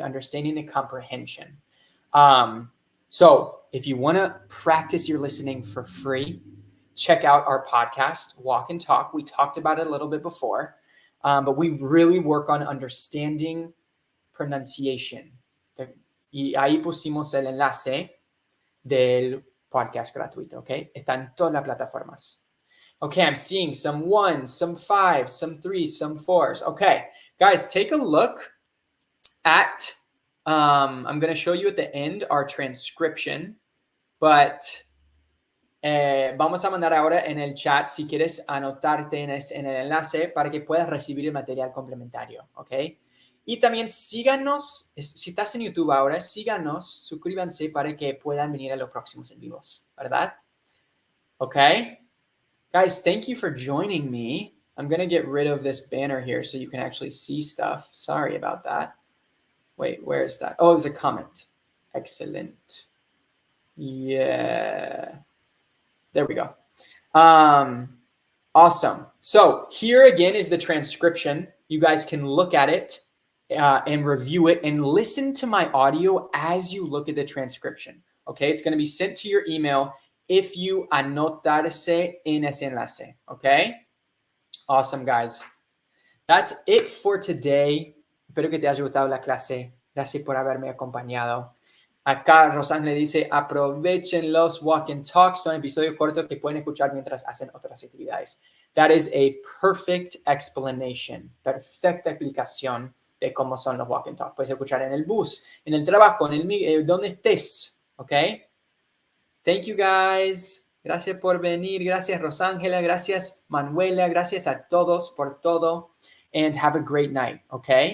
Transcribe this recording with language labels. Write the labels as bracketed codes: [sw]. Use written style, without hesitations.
[en] Understanding the comprehension. So if you want to practice your listening for free, check out our podcast, Walk and Talk. We talked about it a little bit before, but we really work on understanding pronunciation. [es] Y ahí pusimos el enlace del podcast gratuito, ¿ok? Está en todas las plataformas. [en] Okay, I'm seeing some 1s, some 5s, some 3s, some 4s. Okay, guys, take a look at, I'm going to show you at the end our transcription, but [es] vamos a mandar ahora en el chat si quieres anotarte en el enlace para que puedas recibir el material complementario, ¿ok? Y también síganos, si estás en YouTube ahora, síganos, suscríbanse para que puedan venir a los próximos en vivos, ¿verdad? [en] Okay? Guys, thank you for joining me. I'm going to get rid of this banner here so you can actually see stuff. Sorry about that. Wait, where is that? Oh, there's a comment. Excellent. Yeah. There we go. Awesome. So here again is the transcription. You guys can look at it and review it and listen to my audio as you look at the transcription. Okay, it's going to be sent to your email if you [es] anotarse en ese enlace. [en] Okay, awesome, guys. That's it for today. [es] Espero que te haya gustado la clase. Gracias por haberme acompañado. Acá Rosángel dice, aprovechen los walk and talk. Son episodios cortos que pueden escuchar mientras hacen otras actividades. [en] That is a perfect explanation. [es] Perfecta explicación de cómo son los walk and talk. Puedes escuchar en el bus, en el trabajo, en el donde estés. ¿Ok? [en] Thank you, guys. [es] Gracias por venir. Gracias, Rosángela. Gracias, Manuela. Gracias a todos por todo. [en] And have a great night. [es] ¿Ok?